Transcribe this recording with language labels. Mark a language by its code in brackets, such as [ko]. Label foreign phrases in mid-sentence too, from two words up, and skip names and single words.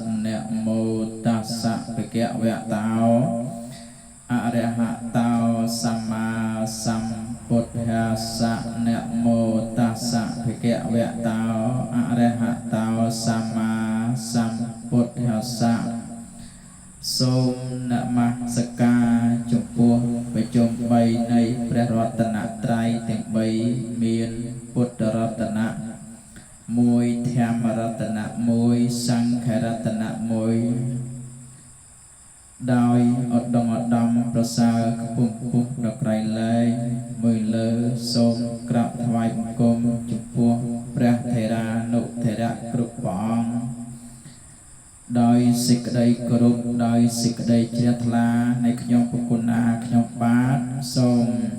[pi] Nè mô tassa bhagavato arahato samma sambuddhassa. Nè mô tassa bhagavato arahato samma sambuddhassa. [km] សូមនមស្សការ ចំពោះប្រជុំ3នៃព្រះរតនត្រ័យទាំង3មានពុទ្ធរតនៈ1ធម្មរតនៈ1សង្ឃរតនៈ 1ដោយឧត្តមឧត្តមប្រសើរខ្ពង់ខ្ពស់ដល់ក្រៃលែងមួយលើសូមក្រាបថ្វាយបង្គំចំពោះព្រះថេរានុថេរៈគ្រប់ព្រះអង្គដោយសេចក្តីគោរពដោយសេចក្តីជ្រះថ្លានៃខ្ញុំពុគណាខ្ញុំបាទសូម